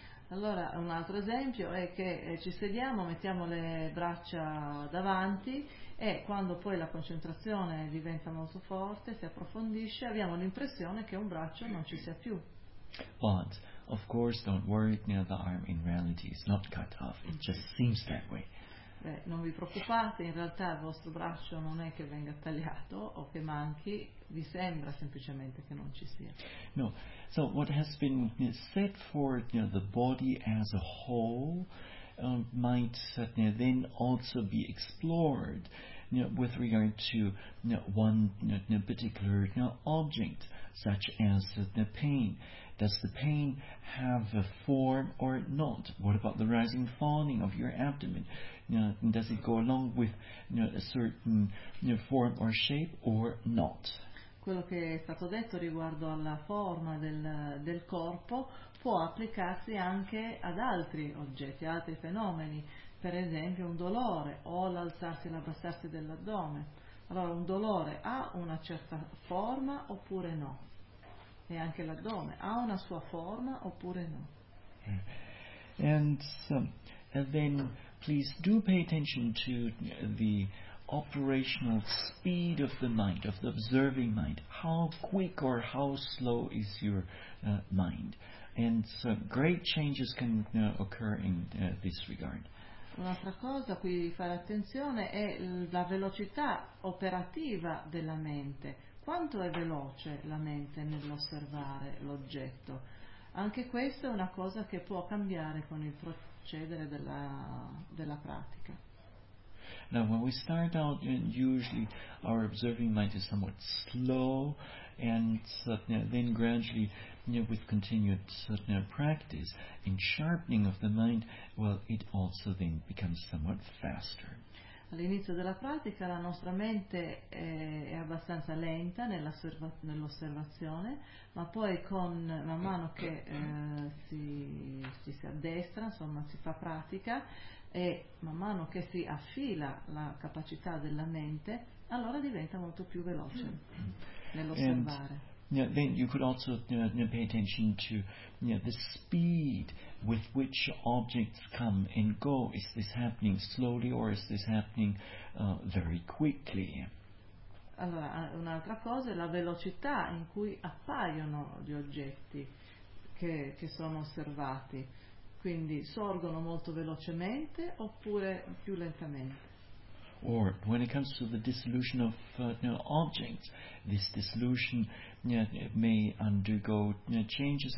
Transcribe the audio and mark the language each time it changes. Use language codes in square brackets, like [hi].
[it] Allora, un altro esempio è che ci sediamo, mettiamo le braccia davanti e quando poi la concentrazione diventa molto forte, si approfondisce, abbiamo l'impressione che un braccio non ci sia più. [en] But, of course, don't worry, the arm in reality is not cut off, it just seems that way. [it] Non vi preoccupate, in realtà il vostro braccio non è che venga tagliato o che manchi, vi sembra semplicemente che non ci sia. [en] No, so what has been said for the body as a whole might then also be explored with regard to one particular object, such as the pain. Does the pain have a form or not? What about the rising falling of your abdomen? Does it go along with a certain form or shape or not? [it] Quello che è stato detto riguardo alla forma del corpo può applicarsi anche ad altri oggetti, altri fenomeni, per esempio un dolore o l'alzarsi e l'abbassarsi dell'addome. Allora, un dolore ha una certa forma oppure no? E anche l'addome ha una sua forma oppure no? [en] And so, and then please do pay attention to the operational speed of the mind, of the observing mind. How quick or how slow is your mind? And so great changes can occur in this regard. [it] Un'altra cosa a cui fare attenzione è la velocità operativa della mente. Quanto è veloce la mente nell'osservare l'oggetto? Anche questa è una cosa che può cambiare con il procedere della pratica. [en] Now, when we start out, usually our observing mind is somewhat slow, and then gradually, with continued practice and sharpening of the mind, well, it also then becomes somewhat faster. [it] All'inizio della pratica la nostra mente è abbastanza lenta nell'osservazione, ma poi man mano che si addestra, insomma si fa pratica, e man mano che si affila la capacità della mente, allora diventa molto più veloce nell'osservare. [en] And, then you could also pay attention to the speed with which objects come and go. Is this happening slowly or is this happening very quickly? [it] Allora, un'altra cosa è la velocità in cui appaiono gli oggetti che sono osservati. Quindi sorgono molto velocemente oppure più lentamente? [en] Or when it comes to the dissolution of objects, this dissolution may undergo changes.